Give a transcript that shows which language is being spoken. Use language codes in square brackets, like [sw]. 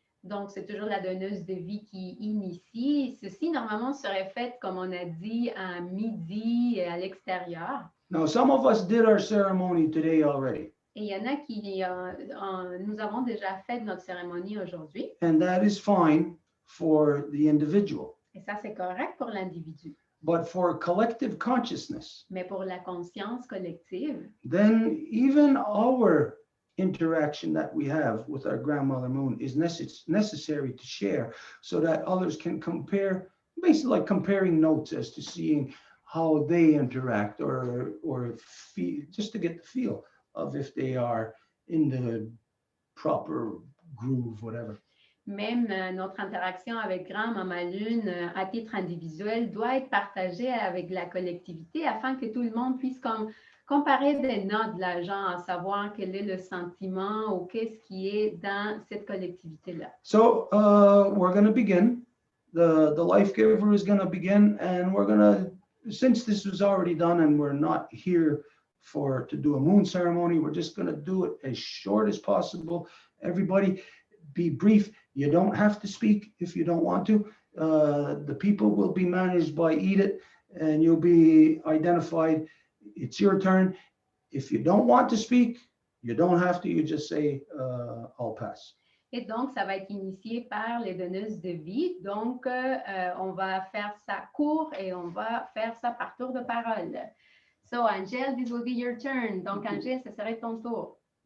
[fr] Donc, c'est toujours la donneuse de vie qui initie. Ceci, normalement, serait fait, comme on a dit, à midi et à l'extérieur. [en] Now, some of us did our ceremony today already. [fr] Et il y en a qui, nous avons déjà fait notre cérémonie aujourd'hui. [en] And that is fine for the individual. [fr] Et ça, c'est correct pour l'individu. [en] But for collective consciousness, [fr] Mais pour la conscience collective, [en] then even our interaction that we have with our grandmother moon is necessary to share so that others can compare, basically like comparing notes as to seeing how they interact or feel, just to get the feel of if they are in the proper groove, whatever. [fr] même notre interaction avec Grand-Maman Lune à titre individuel doit être partagée avec la collectivité afin que tout le monde puisse comparer des notes de l'agent, à savoir quel est le sentiment ou qu'est-ce qui est dans cette collectivité-là. [en] So we're going to begin. The life giver is going to begin, and we're going to, since this was already done and we're not here to do a moon ceremony, we're just going to do it as short as possible. Everybody be brief. You don't have to speak if you don't want to. The people will be managed by Edith, and you'll be identified. It's your turn. If you don't want to speak, you don't have to. You just say, I'll pass. [fr] Et donc, ça va être initié par les donneuses de vie. Donc, on va faire ça court et on va faire ça par tour de parole. [en] So, Angèle, this will be your turn. [fr] Donc, Angèle, ce serait ton tour.